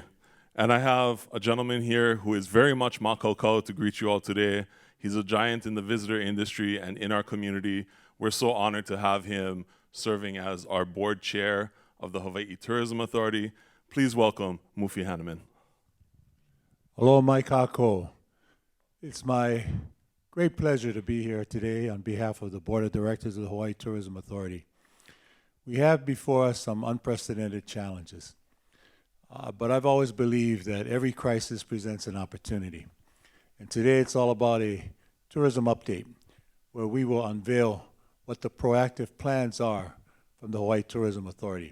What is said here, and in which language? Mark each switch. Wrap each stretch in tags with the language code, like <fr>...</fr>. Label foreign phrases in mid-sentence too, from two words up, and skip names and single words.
<en>And I have a gentleman here who is very much Mākaukau to greet you all today. He's a giant in the visitor industry and in our community. We're so honored to have him serving as our board chair of the Hawaiʻi Tourism Authority. Please welcome Mufi Hanneman.</en> <haw>Aloha mai kākou.</haw> <en>It's my great pleasure to be here today on behalf of the Board of Directors of the Hawaiʻi Tourism Authority. We have before us some unprecedented challenges, but I've always believed that every crisis presents an opportunity. And today it's all about a tourism update where we will unveil what the proactive plans are from the Hawaiʻi Tourism Authority.</en>